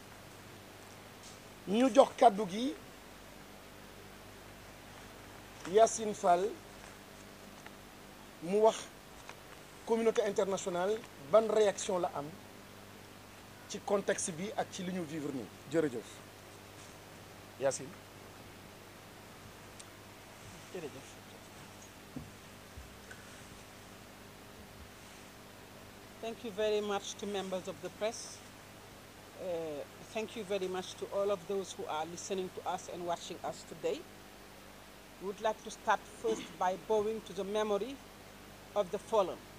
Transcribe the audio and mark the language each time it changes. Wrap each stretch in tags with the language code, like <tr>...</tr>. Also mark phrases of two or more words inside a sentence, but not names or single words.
<wo>ñu jox kàddu gi Yacine Fall mu wax</wo> <fr>communauté internationale</fr> <wo>ban réaction la am ci contexte bi ak ci li ñu vivre nii jërëjëf Yacine. jërëjëf.</wo> <en>Thank you very much to members of the press. Thank you very much to all of those who are listening to us and watching us today. We would like to start first by bowing to the memory of the fallen.</en>